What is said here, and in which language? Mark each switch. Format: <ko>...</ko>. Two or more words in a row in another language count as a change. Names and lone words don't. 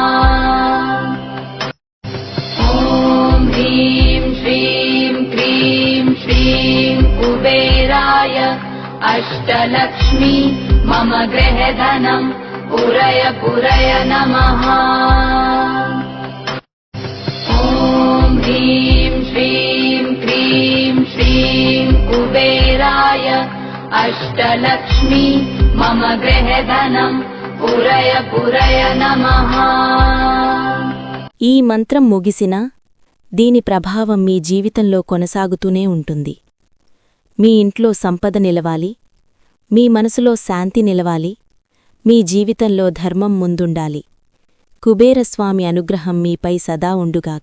<sa>ॐ ह्रीं श्रीं क्रीं श्रीं कुबेराय अष्टलक्ष्मी मम गृहधनं पुरय पुरय नमः ॐ ह्रीं श्रीं क्रीं श्रीं कुबेराय अष्टलक्ष्मी मम गृहधनं पुरय पुरय नमः</sa> <te>ఈ మంత్రం ముగిసినా దీని ప్రభావం మీ జీవితంలో కొనసాగుతూనే ఉంటుంది. మీ ఇంట్లో సంపద నిలవాలి, మీ మనసులో శాంతి నిలవాలి, మీ జీవితంలో ధర్మం ముందుండాలి. కుబేరస్వామి అనుగ్రహం మీపై సదా ఉండుగాక.</te>